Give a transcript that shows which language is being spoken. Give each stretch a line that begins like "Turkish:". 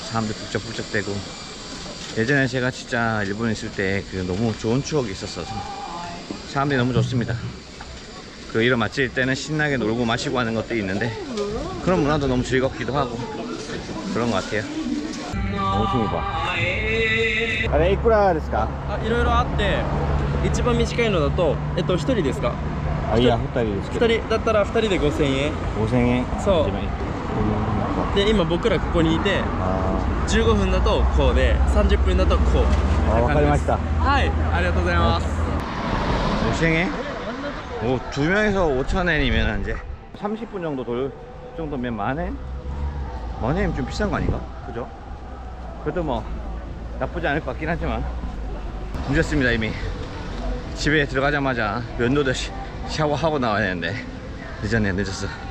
Korean: 사람들 북적북적대고. 예전에 제가 진짜 일본에 있을 때 그 너무 좋은 추억이 있었어서 사람들이 너무 좋습니다. 그 이런 맛집일 때는 신나게 놀고 마시고 하는 것들이 있는데, 그런 문화도 너무 즐겁기도 하고 그런 것 같아요. 오승이 봐.
Japanese: あれいくらですか？いろいろあって、一番短いのだと、一人ですか？あ、いや、2人ですけど。二人だったら2人で5000円。 5000円。そう一番いい。で、今僕らここにいて、あ 15分だとこうで、30分だとこう。あ、わかりました。はい、ありがとうございます。
Korean: 5000엔? 오, 2명에서 5,000엔이면 이제 30분 정도 돌 정도면 만엔? 만엔이면 좀 비싼 거 아닌가? 그죠? 그래도 뭐 나쁘지 않을 것 같긴 하지만 늦었습니다. 이미 집에 들어가자마자 면도도 샤워하고 나와야 되는데 늦었네. 늦었어.